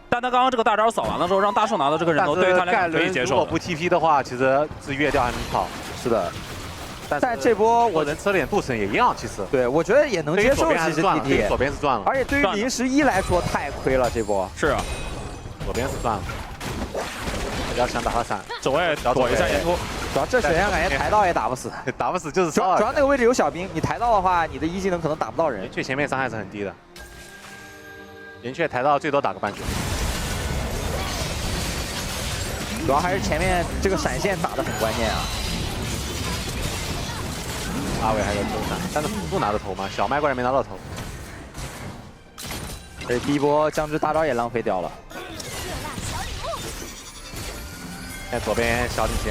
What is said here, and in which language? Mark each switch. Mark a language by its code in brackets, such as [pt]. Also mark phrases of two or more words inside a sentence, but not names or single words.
[zh] 但他剛剛這個大招掃完了之後，讓大樹拿到這個人頭，對於他來講可以接受。如果不 TP 的話，其實是越掉還能跑。是的，但這波我能吃点鍍層也一樣，其實。對，我覺得也能接受。其實 TT 左邊是賺了，而且對於011來說太虧了這波。是啊，左邊是賺了。要想打他閃，走位躲一下岩突。主要這血量感覺抬到也打不死，打不死就是主要那個位置有小兵，你抬到的話，你的1技能可能打不到人。岩雀前面傷害是很低的。 岩雀抬到最多打個半局，主要還是前面這個閃現打得很關鍵啊。阿偉還有頭閃，但是輔助拿的頭嘛，小麥果然沒拿到頭。這第一波僵直大招也浪費掉了。現在左邊小領先，